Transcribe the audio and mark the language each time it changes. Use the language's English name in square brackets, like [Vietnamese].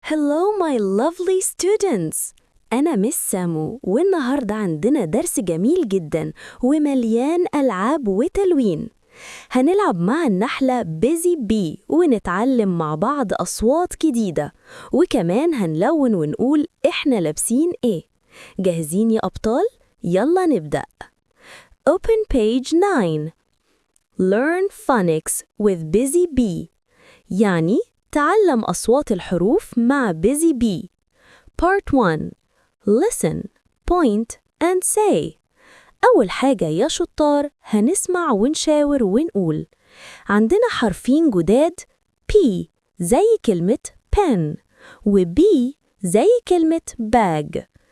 [English] Hello my lovely students. [Arabic] أنا مس سامو والنهاردة عندنا درس جميل جدا ومليان ألعاب وتلوين. هنلعب مع النحلة بيزي بي ونتعلم مع بعض أصوات جديدة، وكمان هنلون ونقول إحنا لابسين إيه. جاهزين يا أبطال؟ يلا نبدأ. [English] Open page 9. Learn phonics with Busy Bee. [Arabic] يعني تعلم أصوات الحروف مع Busy Bee. [English] Part 1. Listen, point and say. [Arabic] أول حاجة يا شطار هنسمع ونشاور ونقول. عندنا حرفين جداد P زي كلمة pen و B زي كلمة bag.